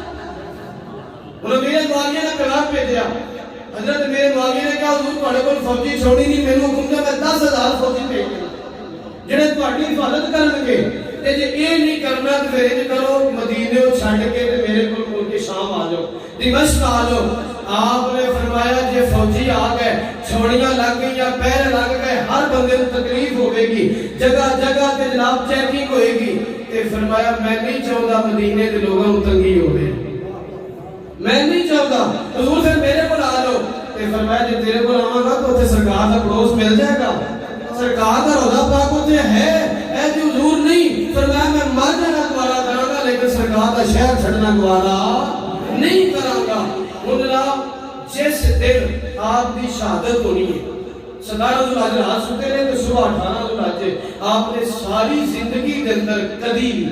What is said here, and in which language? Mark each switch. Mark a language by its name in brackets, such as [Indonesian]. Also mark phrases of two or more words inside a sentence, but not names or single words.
[Punjabi] انہوں نے میرے معاویہ نے پیغام بھیجا حضرت میرے معاویہ نے کہا حضور تھوڑے کول فوجی چھوڑی نہیں میرے حکم دے میں 10,000 فوجی بھیج دے جڑے تہاڈی حفاظت کرن گے تے جے اے نہیں کرنا تے پھر اے کرو مدینے او چھڈ کے تے میرے کول مل کے شام آ جاؤ دمشق آ جاؤ آپ نے فرمایا جے فوجی آ گئے چھوڑیاں لگ گئی یا پیر لگ گئے ہر بندے کو تکلیف ہوے گی جگہ جگہ تے جناب چیکنگ ہوے گی تے فرمایا میں نہیں چاہتا مدینے دے لوگاں نوں تنگی ہوے میں نہیں چاہتا حضور پھر میرے کول آ جاؤ تے فرمایا جے تیرے کول آواں گا تو تے سرکار دا پڑوس مل جائے گا سرکار دا روضہ پاک ہوتے ہے اے جی حضور نہیں فرمایا میں مر جانا گوارا کراں گا لیکن سرکار دا شہر چھڑنا گوارا نہیں کراں گا جس دن آپ دی شہادت ہونی ہے 17 ذوالحج رات ستے رہے تو صبح 18 ذوالحج آپ نے ساری زندگی کے اندر کدی